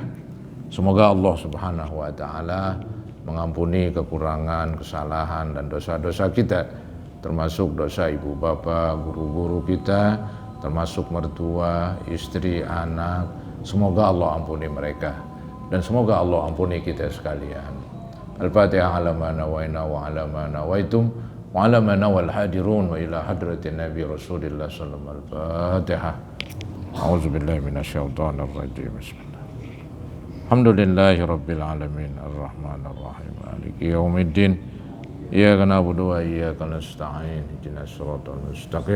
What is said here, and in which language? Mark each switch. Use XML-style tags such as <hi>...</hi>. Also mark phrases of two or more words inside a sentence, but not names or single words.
<id>Semoga Allah</id> <ar>سبحانه وتعالى</ar> <id>mengampuni kekurangan, kesalahan dan dosa-dosa kita, termasuk dosa ibu bapa, guru-guru kita, termasuk mertua, istri, anak. Semoga Allah ampuni mereka dan semoga Allah ampuni kita sekalian.</id> <ar>الفاتحة على ما نوينا وعلى ما نويتم وعلى ما نوى الحاضرون وإلى حضرة النبي رسول الله صلى الله عليه وسلم الفاتحة. أعوذ بالله من الشيطان الرجيم. Bismillah. الحمد لله رب العالمين الرحمن الرحيم مالك يوم الدين. إياك نعبد وإياك نستعين اهدنا الصراط المستقيم.</ar>